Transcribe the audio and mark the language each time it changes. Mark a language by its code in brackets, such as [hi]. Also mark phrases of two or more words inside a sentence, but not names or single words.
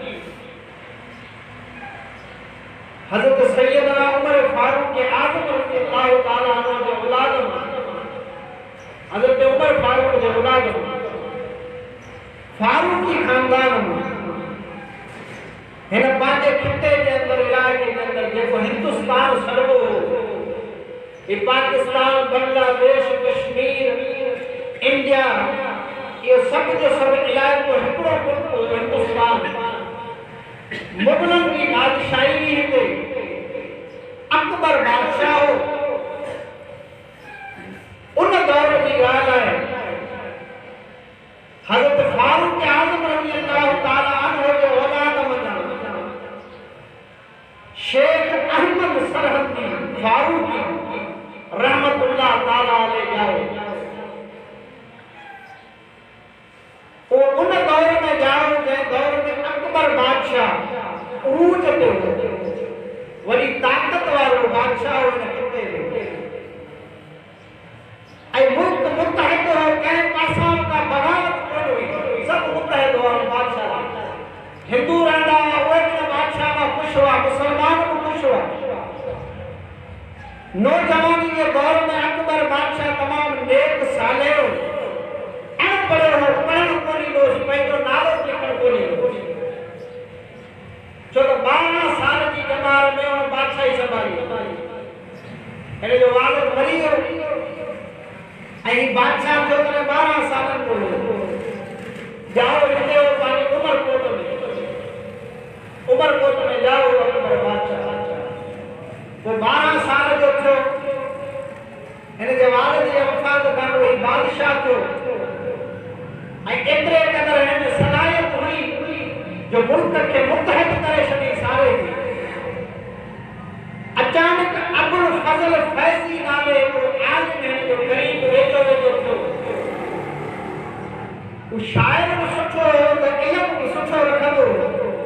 [sd] हज़रत सैयदना उमर फारूक आज़म [ar] رضي الله تعالى عنه [sd] जे औलाद मां हज़रत उमर फारूक जे औलाद मां फारूकी खानदान में हिन पंहिंजे खिते जे अंदरि इलाइक़े जे अंदरि जेको हिंदुस्तान सॾिबो हो ये पाकिस्तान बांग्लादेश कश्मीर इंडिया ये सब जो सब इलाइक़ो हिकिड़ो मुल्क हो हिंदुस्तान मुग़लनि जी बादशाही हिते अकबर बादशाह हो उन दौर जी ॻाल्हि आहे हज़रत फारूक आज़म [ar] رضي الله تعالى عنه [sd] जे औलाद मंझां शेख अहमद सरहदी फारूकी [ar] رحمة الله تعالى عليه [sd] जाओ वो उन दौर में जाओ जंहिं दौर में अकबर बादशाह उरूज ते हो वरी ताक़त वारो बादशाह हुन खिते ते ऐं मुल्क मुतहद हो कंहिं पासां का बगावत कोन हुई सब मुतहद हो बादशाह हिंदू रहंदा उहे बि बादशाह मां ख़ुशि हुआ मुसलमान बि ख़ुशि हुआ नौजवानी के दौर में अकबर बादशाह तमाम नेक साले हो अनपढ़ हो पढ़ण कोनी हो पंहिंजो नालो लिखण कोनी हो छो त 12 साल जी जमार में उन बादशाही संभाली हिन जो वालिद मरी वियो ऐं बादशाह जो करे 12 सालनि जो हो जाओ हिते हो पंहिंजे उमरकोट में जाओ अकबर बादशाह वो 12 साल जो थियो हिन जे वालिद जे वफ़ात खां पोइ बादशाह थियो ऐं एतिरे क़दुरु हिन में सलाहियत हुई जो मुल्क खे मुतहद करे छॾी सारे अचानक अबुल फज़ल फैज़ी नाले हिकिड़ो आलिम हिन जो क़रीब वेठो थियो वो शाइर बि सुठो हो त इल्म बि सुठो रखंदो हो